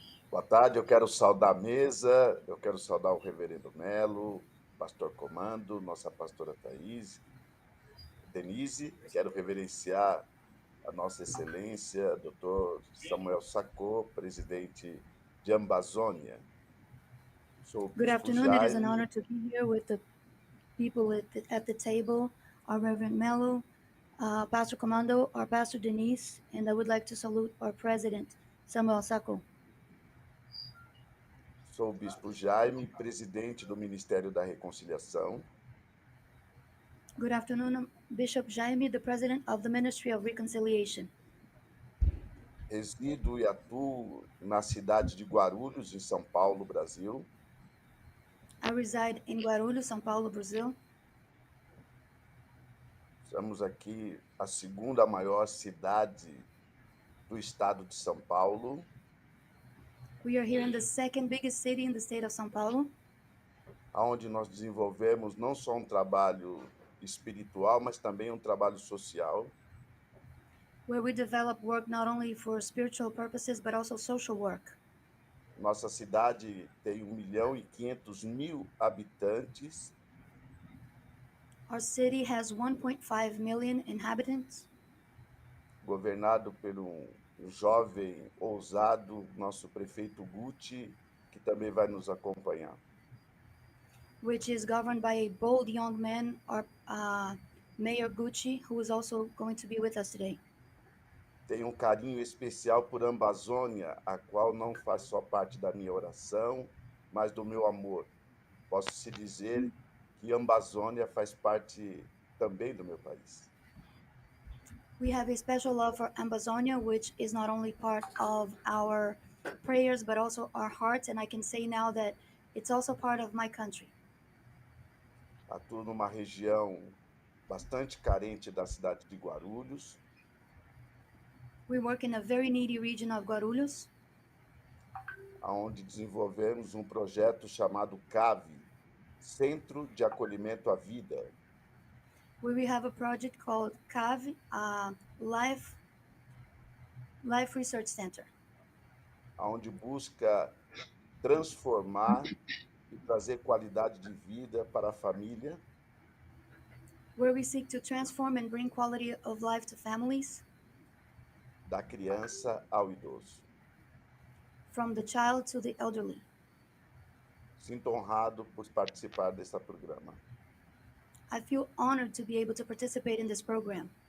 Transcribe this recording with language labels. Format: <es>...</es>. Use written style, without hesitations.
<pt>Boa tarde, eu quero saudar a mesa, eu quero saudar o reverendo Melo, pastor Comando, nossa pastora Denise, quero reverenciar a nossa excelência, doutor Samuel Sacco, presidente de Ambazônia.</pt> <en>Good afternoon. It is an honor to be here with the people at the table, our Reverend Mello, Pastor Comando, our Pastor Denise, and I would like to salute our President, Samuel Sacco.</en> <pt>Sou o bispo Jaime, presidente do Ministério da Reconciliação.</pt> <en>Good afternoon, Bishop Jaime, the President of the Ministry of Reconciliation.</en> <pt>Resido e atuo na cidade de Guarulhos, em São Paulo, Brasil.</pt> <en>I reside in Guarulhos, São Paulo, Brazil.</en> <pt>Estamos aqui a segunda maior cidade do estado de São Paulo.</pt> <en>We are here in the second biggest city in the state of São Paulo,</en> <pt>onde nós desenvolvemos não só um trabalho espiritual, mas também um trabalho social.</pt> <en>where we develop work not only for spiritual purposes, but also social work.</en> <pt>Nossa cidade tem 1.500.000 habitantes.</pt> <en>Our city has 1.5 million inhabitants,</en> <pt>Governado por um jovem ousado, nosso prefeito Guti, que também vai nos acompanhar.</pt> <en>which is governed by a bold young man, our Mayor Gucci, who is also going to be with us today.</en> <pt>Tenho um carinho especial por Ambazônia, a qual não faz só parte da minha oração, mas do meu amor. Posso-se dizer que Ambazônia faz parte também do meu país.</pt> <en>We have a special love for Ambazonia, which is not only part of our prayers, but also our hearts. And I can say now that it's also part of my country.</en> <pt>Atuo numa região bastante carente da cidade de Guarulhos,</pt> <en>We work in a very needy region of Guarulhos,</en> <pt>onde desenvolvemos um projeto chamado CAVE, Centro de Acolhimento à Vida,</pt> <en>where we have a project called XAVIER, Life Research Center,</en> <pt>onde busca transformar e trazer qualidade de vida para a família,</pt> <en>where we seek to transform and bring quality of life to families,</en> <pt>da criança ao idoso.</pt> <en>from the child to the elderly.</en> <pt>Sinto honrado por participar desse programa.</pt> <en>I feel honored to be able to participate in this program.</en>